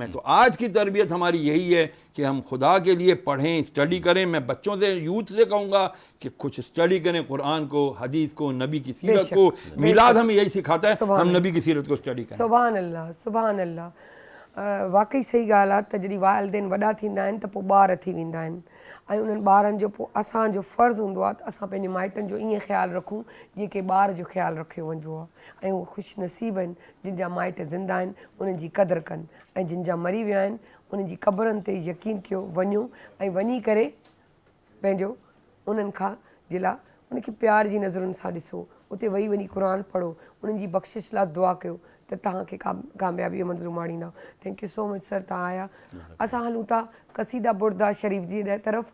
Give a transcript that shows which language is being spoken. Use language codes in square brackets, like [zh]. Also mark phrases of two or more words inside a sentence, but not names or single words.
[ur] تو آج کی تربیت ہماری یہی ہے کہ ہم خدا کے لیے پڑھیں, اسٹڈی کریں. میں بچوں سے, یوتھ سے کہوں گا کہ کچھ اسٹڈی کریں, قرآن کو, حدیث کو, نبی کی سیرت کو. میلاد ہمیں یہی سکھاتا ہے, ہم نبی کی سیرت کو اسٹڈی کریں. [ar] سبحان اللہ, سبحان اللہ. [sd] واقعی صحیح ॻाल्हि आहे त जॾहिं वालिदेन वॾा थींदा आहिनि त पोइ ॿार थी वेंदा आहिनि ऐं उन्हनि ॿारनि जो पोइ असांजो फ़र्ज़ु हूंदो आहे त असां पंहिंजे माइटनि जो ईअं ख़्यालु रखूं जीअं की ॿार जो ख़्यालु रखियो वञिबो आहे. ऐं उहे ख़ुशि नसीब आहिनि जिन जा माइट ज़िंदा आहिनि, उन्हनि जी क़दुरु कनि. ऐं जिन जा मरी विया आहिनि उन्हनि जी क़बरनि ते यकीन कयो, वञो ऐं वञी करे पंहिंजो उन्हनि खां जे लाइ उनखे प्यार जी नज़रुनि सां ॾिसो. उते वेही वञी क़ुर पढ़ो, उन्हनि जी बख़्शिश लाइ दुआ कयो त तव्हांखे कामयाबी मंज़ूर माणींदा. [en] Thank you so much sir, तव्हां आया. [sd] असां हलूं था क़सीदा बुर्दा शरीफ़ जी तरफ़.